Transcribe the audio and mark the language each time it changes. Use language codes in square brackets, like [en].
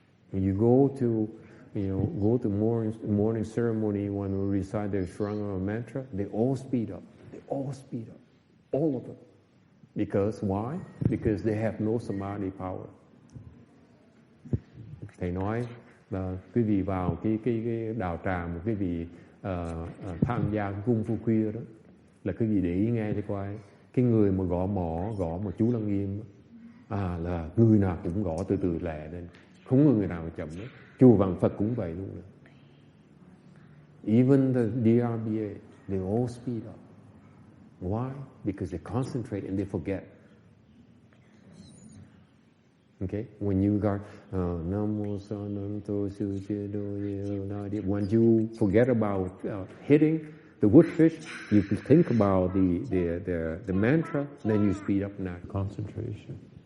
[en] When you go to morning ceremony when we recite the Shrangama mantra, they all speed up. They all speed up, all of them. Because why? Because they have no samadhi power. [vi] Thầy nói là quý vị vào cái đạo tràng, một quý vị tham gia cung phu khuya đó, là quý vị để ý nghe cho coi, cái người mà gõ chú Lăng Nghiêm là người nào cũng gõ từ từ lẹ lên, không có người nào chậm nữa. Chùa Vạn Phật cũng vậy luôn. [en] Even the DRBA, they all speed up. Why? Because they concentrate and they forget. Okay? When you got Namo Sananto Suchido, when you forget about hitting the woodfish, you can think about the mantra, then you speed up in that concentration.